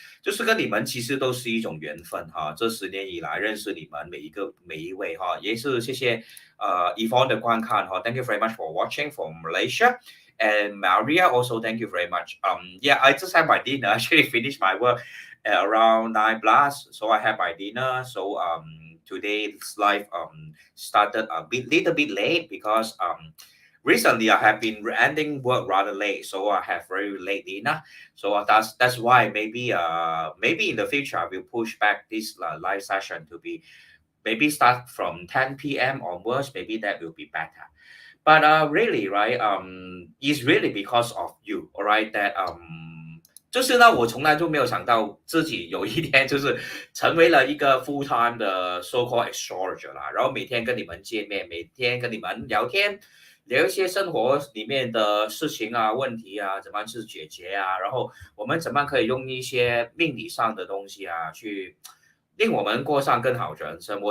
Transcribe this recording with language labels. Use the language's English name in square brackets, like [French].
[Chinese] 就是跟你们其实都是一种缘分哈，这10年以来认识你们每一位哈，也是谢谢Yvonne 的观看哈 ， [English] Thank you very much for watching from Malaysia. And Maria, also thank you very much. Yeah, I just had my dinner. Actually, finished my work at around 9 plus, so I had my dinner. So today's live started a little bit late because recently I have been ending work rather late, so I have very late dinner. So that's why maybe in the future I will push back this live session to be maybe start from 10 p.m. onwards. Maybe that will be better. But really, right? It's really because of you, all right? [Chinese] That 就是呢，我从来都没有想到自己有一天就是成为了一个 full time 的 so called astrologer 啦，然后每天跟你们见面，每天跟你们聊天，聊一些生活里面的事情啊、问题啊，怎么样去解决啊，然后我们怎么样可以用一些命理上的东西啊，去令我们过上更好的人生。